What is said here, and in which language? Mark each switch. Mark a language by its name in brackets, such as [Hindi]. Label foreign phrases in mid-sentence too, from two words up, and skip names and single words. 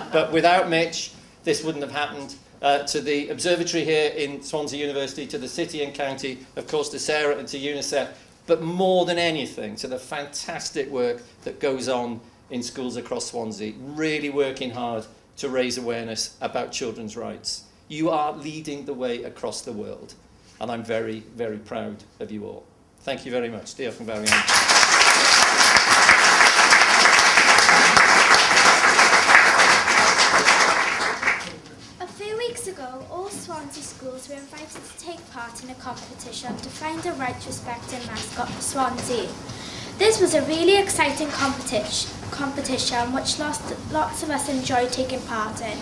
[English] But without Mitch, this wouldn't have happened. To the observatory here in Swansea University, to the city and county, of course to Sarah and to UNICEF, but more than anything, to the fantastic work that goes on in schools across Swansea, really working hard to raise awareness about children's rights. You are leading the way across the world, and I'm very, very proud of you all. Thank you very much. [Welsh] Diolch yn fawr iawn. [English] Ago, all Swansea schools were invited to take part in a competition to find a right-respecting mascot for Swansea. This was a really exciting competition which lots of us enjoyed taking part in.